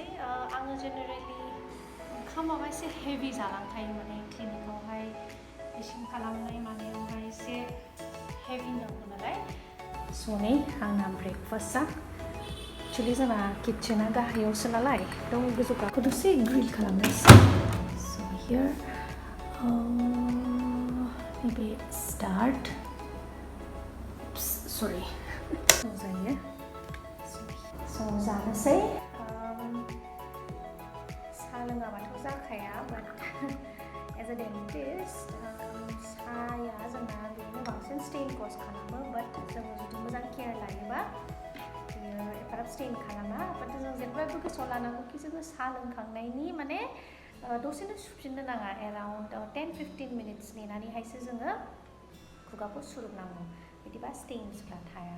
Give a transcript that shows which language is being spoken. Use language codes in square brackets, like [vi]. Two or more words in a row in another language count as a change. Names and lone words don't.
[brx] आङो जेनेरेलि ओंखामाबा एसे हेभि जालांखायो, माने क्लिनिकआवहाय पेशेन्ट खालामनाय मानायावहाय एसे हेभि नांगौ नालाय. स' नै आंना ब्रेकफास्टआ एक्चुलि जोंना किटचेना गाहायावसो नालाय, दं गोजौ गाखोदोंसै ग्रिल खालामनोसै. [en] so here maybe start. Sorry. [brx] जायो. स' जानोसै. साहा लोङाबाथ' जाखाया, [en] but as a dentist [brx] साहाया जोंना बेनो बांसिन [en] stain cause [brx] खालामो, but जोङो जुदि मोजां केयार लायोबा बेयो एफाराब स्टेन खालामा. but जों जेब्लाबो गोसोआव लानांगौ कि जोङो साहा लोंखांनायनि माने दसेनो सुफिननो नाङा. [en] around 10-15 minutes [brx] नेनानैहायसो जोङो खुगाखौ सुरुबनांगौ, बिदिबा स्टेन्सफ्रा थाया.